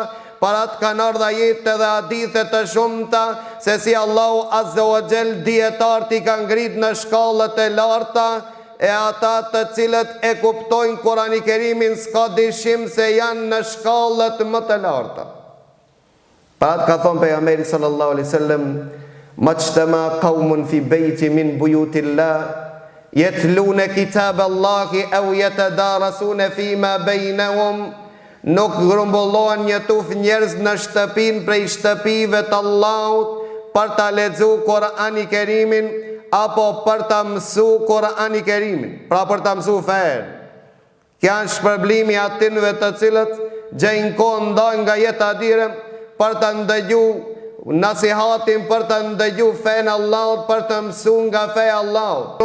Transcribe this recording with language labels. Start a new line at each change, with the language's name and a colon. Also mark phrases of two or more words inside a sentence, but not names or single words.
Albanian: Parat kanë ardhur ajete dhe hadithe të shumta se si Allahu
Arabic: عز وجل
Albanian: dietarët i kanë ngrit në shkallët e larta, e ata të cilët e kuptojnë Kur'ani Kerimin s'ka dyshim se janë në shkallët më të larta. Parat ka thonë pejgamberi
Arabic: صلى الله عليه وسلم ما اجتمع قوم في بيت من بيوت الله يتلون كتاب الله أو يتدارسون فيما بينهم.
Albanian: Nuk grumbullohen një tuf njerëz në shtëpin prej shtëpive të Allahut për ta lexuar Kur'ani Kerimin apo për ta mësuar Kur'ani Kerimin, pra për ta mësuar fen. Kjo është shpërblimi atyre të cilët gjejnë kohë ndaj nga jeta e tyre për ta ndëgjuar nasihatin, për ta ndëgjuar fen Allahut, për të mësuar nga feja Allahut.